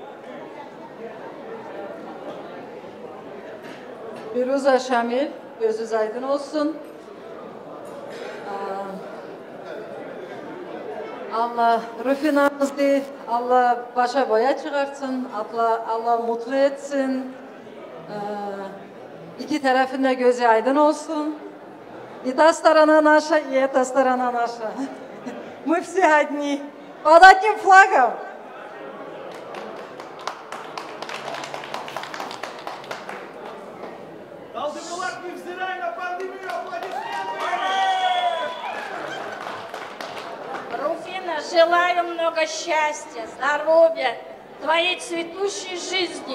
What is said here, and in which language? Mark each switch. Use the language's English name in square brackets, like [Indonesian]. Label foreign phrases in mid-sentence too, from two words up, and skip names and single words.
[Turkish] Firuza Şamil, gözünüz aydın olsun. Allah Rufina'mızı Allah başa boya çıkarsın, Allah mutlu etsin. İki tarafında gözü aydın olsun. [Russian] И та сторона наша, и эта сторона наша. Мы все одни, под одним флагом. Руфина, желаю много счастья, здоровья, твоей цветущей жизни.